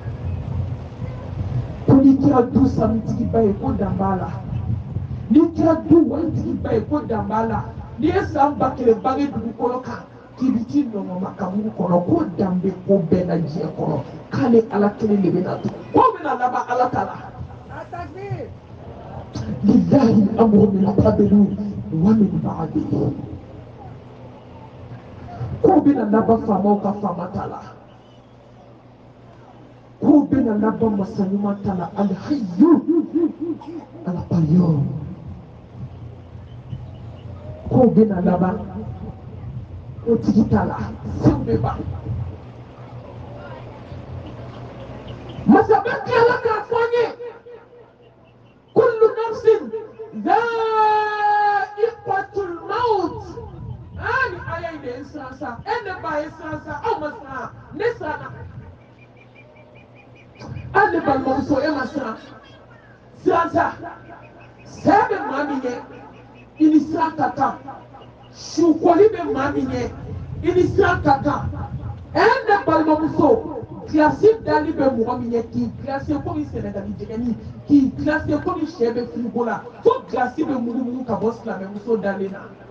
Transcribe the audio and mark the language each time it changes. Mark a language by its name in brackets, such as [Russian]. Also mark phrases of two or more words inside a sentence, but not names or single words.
[Bambara] ko n'i kɛra du sanutigiba ye ko dan b'a la n'i kɛra du waritigiba ye ko dan b'a la n'i ye san 1000 bange dugukolo kan k'i bi t'i nɔngɔma kaburu kɔnɔ ko dan bɛ ko bɛɛ la diɲɛ kɔnɔ k'ale ala kelen de bɛna to ko bɛna laban ala ta la [Arabic] lillahi al-amru min qablu wa min ba'dihi [Bambara] ko bɛna laban faamaw ka faama ta la ko bɛna laban masa ɲuman ta la [Arabic] alhayyu alqayyum [Bambara] ko bɛna laban o tigi ta la fɛn bɛ ban masaba tilala k'a fɔ an ye [Arabic] kullu nafsin dha'iqatul maut [Bambara] ani aya in de ye siransan ne ba ye siransan aw ma siran ne siranna ne balimamuso e ma siran siransan saya bɛ maa min ye i ni siran ka kan sukoli bɛ maa min ye i ni siran ka kan ne balimamuso kilasi dali bɛ mɔgɔ min ye k'i kilase komi sɛnɛgali jɛgɛni k'i kilase komi sɛ bɛ firigo la fo kilasi bɛ mugumugu ka bɔ silamɛmuso dalen na